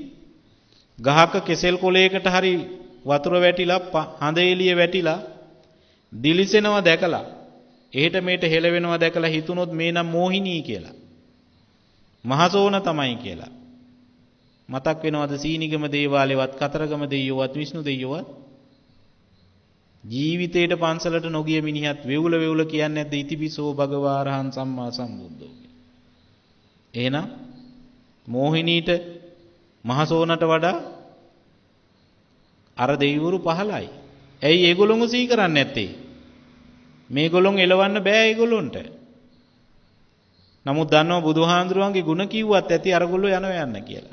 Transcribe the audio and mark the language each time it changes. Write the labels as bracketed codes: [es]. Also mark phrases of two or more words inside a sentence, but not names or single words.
[si] ගහක කෙසෙල් කොලයකට හරි වතුර වැටිලා හඳ එළිය වැටිලා දිලිසෙනවා දැකලා එහෙට මේට හෙලවෙනවා දැකලා හිතුනොත් මේ නම් මෝහිනී කියලා. මහසෝන තමයි කියලා. මතක් වෙනවද සීනිගම දේවාලේවත් කතරගම දෙයියෝවත් විෂ්ණු දෙයියෝවත්? ජීවිතේට පන්සලට නොගිය මිනිහත් වෙවුල වෙවුල කියන්නේ නැද්ද [pi] ඉතිපිසෝ භගවා අරහං සම්මා සම්බුද්ධෝ [si] කියලා. එහෙනම් මෝහිනීට මහසෝනට වඩා අර දෙවිවරු පහළයි. ඇයි ඒගොල්ලොම සී කරන්නේ නැත්තේ? මේගොල්ලොන් එලවන්න බෑ ඒගොල්ලොන්ට. නමුත් දන්නවා බුදුහාඳුරුවන්ගේ ගුණ කිව්වත් ඇති අරගොල්ලෝ යනවා යන්න කියලා.